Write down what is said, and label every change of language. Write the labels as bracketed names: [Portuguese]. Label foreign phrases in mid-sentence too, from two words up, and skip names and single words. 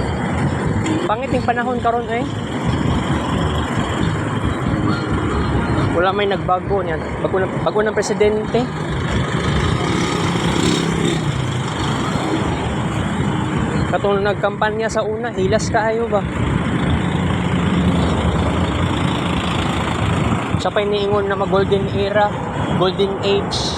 [Cebuano] Pangit yung panahon karon Wala may nagbago niyan. [Filipino] Bago ng presidente. [Cebuano] Katong nagkampanya sa una, hilas kaayo ba? Siya pa'y niingon na mag- [English] golden era, golden age.